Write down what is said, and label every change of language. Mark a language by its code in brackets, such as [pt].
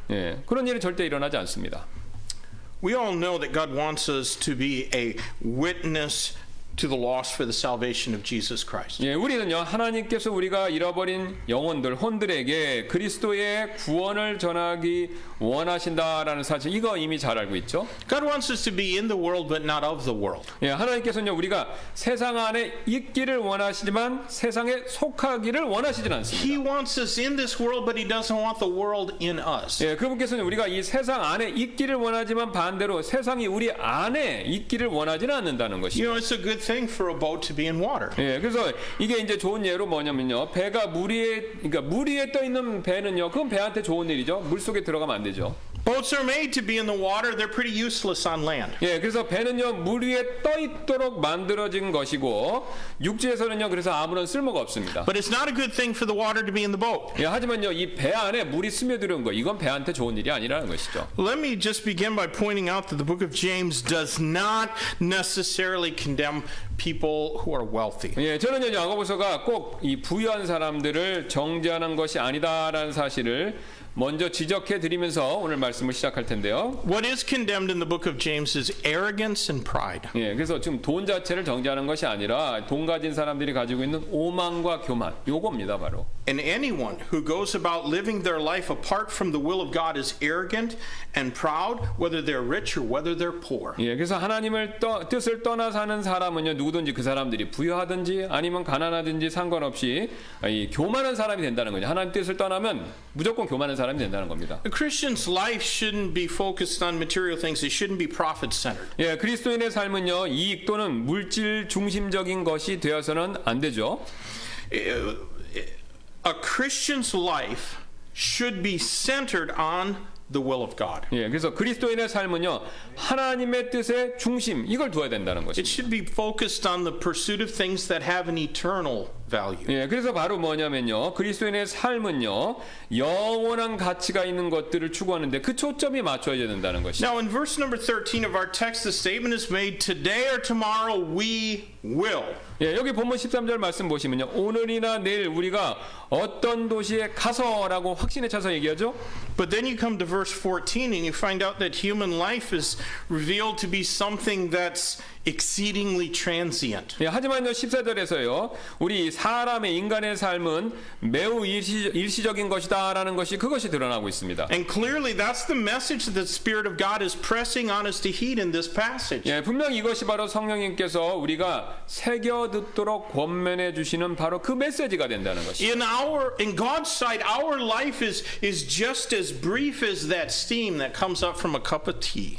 [ko] 예, 그런 일이 절대 일어나지 않습니다. [en] We all know that God wants us to be a witness to the lost for the salvation of Jesus Christ. [ko] 예, 우리는요, 하나님께서 우리가 잃어버린 영혼들, 혼들에게 그리스도의 구원을 전하기 원하신다라는 사실, 이거 이미 잘 알고 있죠. [en] God wants us to be in the world but not of the world. [ko] 예, 하나님께서는요, 우리가 세상 안에 있기를 원하시지만 세상에 속하기를 원하시진 않습니다. [en] He wants us in this world but he doesn't want the world in us. [ko] 예, 그분께서는 우리가 이 세상 안에 있기를 원하지만 반대로 세상이 우리 안에 있기를 원하지는 않는다는 것이죠. [en] You know, it's a good thing for a boat to be in water. [ko] 예, 그래서 이게 이제 좋은 예로 뭐냐면요, 배가 물 위에 떠 있는 배는요, 그건 배한테 좋은 일이죠. 물 속에 들어가면 안 되죠. [en] Boats are made to be in the water. They're pretty useless on land. [ko] 예, 그래서 배는요, 물 위에 떠 있도록 만들어진 것이고 육지에서는요, 그래서 아무런 쓸모가 없습니다. [en] But it's not a good thing for the water to be in the boat. [ko] 예, 하지만요, 이 배 안에 물이 스며들은 거, 이건 배한테 좋은 일이 아니라는 것이죠. [en] Let me just begin by pointing out that the book of James does not necessarily condemn people who are wealthy. [ko] 예, 저는요, 야고보서가 꼭 이 부유한 사람들을 정죄하는 것이 아니다라는 사실을 먼저 지적해 드리면서 오늘 말씀을 시작할 텐데요. [en] What is condemned in the book of James is arrogance and pride. [ko] 예, 그래서 지금 돈 자체를 정죄하는 것이 아니라 돈 가진 사람들이 가지고 있는 오만과 교만, 요겁니다, 바로. [en] And anyone who goes about living their life apart from the will of God is arrogant and proud, whether they're rich or whether they're poor. [ko] 예, 그래서 하나님을 뜻을 떠나 사는 사람은요, 누구든지 그 사람들이 부유하든지 아니면 가난하든지 상관없이 이 교만한 사람이 된다는 거죠. 하나님 뜻을 떠나면 무조건 교만한 사람이 된다는 겁니다. [en] A Christian's life shouldn't be focused on material things. It shouldn't be profit-centered. [ko] 예, 그리스도인의 삶은요, 이익 또는 물질 중심적인 것이 되어서는 안 되죠. [en] A Christian's life should be centered on the will of God. [ko] 예, 그래서 그리스도인의 삶은요, 하나님의 뜻의 중심, 이걸 두어야 된다는 [en] It [ko] 것입니다. [en] should be focused on the pursuit of things that have an eternal value. [ko] 예, 그래서 바로 뭐냐면요, 그리스도인의 삶은요, 영원한 가치가 있는 것들을 추구하는데 그 초점이 맞춰야 된다는 것이죠. [en] Now, in verse number 13 of our text, the statement is made, today or tomorrow we will. [ko] 예, 여기 본문 13절 말씀 보시면요, 오늘이나 내일 우리가 어떤 도시에 가서라고 확신에 차서 얘기하죠. [en] But then you come to verse 14 and you find out that human life is revealed to be something that's exceedingly transient. [ko] 예, 하지만요, 14절에서요, 우리 사람의 인간의 삶은 매우 일시적인 것이다라는 것이 그것이 드러나고 있습니다. [en] And clearly that's the message that the Spirit of God is pressing on us to heed in this passage. [ko] 예, 분명 이것이 바로 성령님께서 우리가 새겨 듣도록 권면해 주시는 바로 그 메시지가 된다는 것이죠. [en] In God's sight, our life is just as brief as that steam that comes up from a cup of tea.